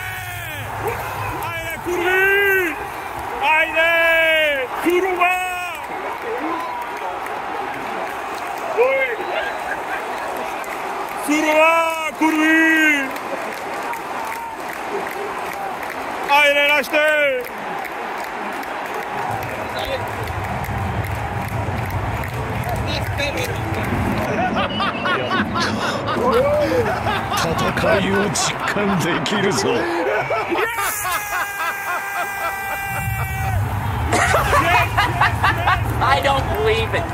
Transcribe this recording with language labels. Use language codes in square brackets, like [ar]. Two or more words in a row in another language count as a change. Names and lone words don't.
[bg] Айде, курви! Айде! Курва! Сурова! Курви! Айде, нашите! [ja] 戦いを実感できるぞ。 [en] I don't believe it.